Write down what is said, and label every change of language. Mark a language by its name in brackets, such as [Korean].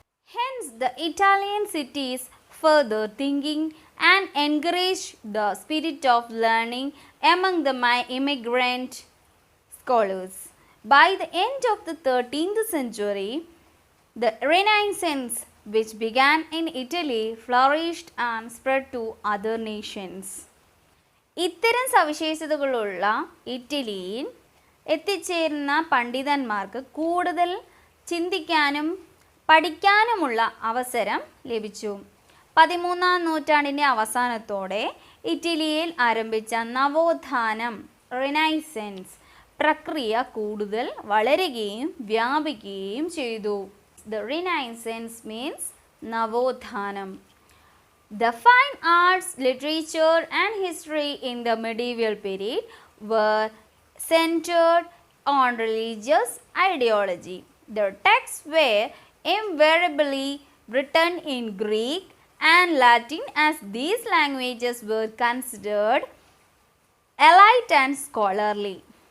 [English] Hence, the Italian cities further thinking and encouraged the spirit of learning among the immigrant scholars. By the end of the 13th century, the Renaissance, which began in Italy, flourished and spread to other nations. [Malayalam] ഇത്തരം സവിശേഷതകളുള്ള ഇറ്റലിയിൽ എത്തിച്ചേരുന്ന പണ്ഡിതന്മാർക്ക് കൂടുതൽ ചിന്തിക്കാനും പഠിക്കാനുമുള്ള അവസരം ലഭിച്ചു. 13ാം നൂറ്റാണ്ടിൻ്റെ അവസാനത്തോടെ ഇറ്റലിയിൽ ആരംഭിച്ച നവോത്ഥാനം റിനൈസൻസ് പ്രക്രിയ കൂടുതൽ വളരുകയും വ്യാപിക്കുകയും ചെയ്തു. [English] The Renaissance means നവോത്ഥാനം. The fine arts, literature and history in the medieval period were centered on religious ideology. The texts were invariably written in Greek and Latin, as these languages were considered elite and scholarly.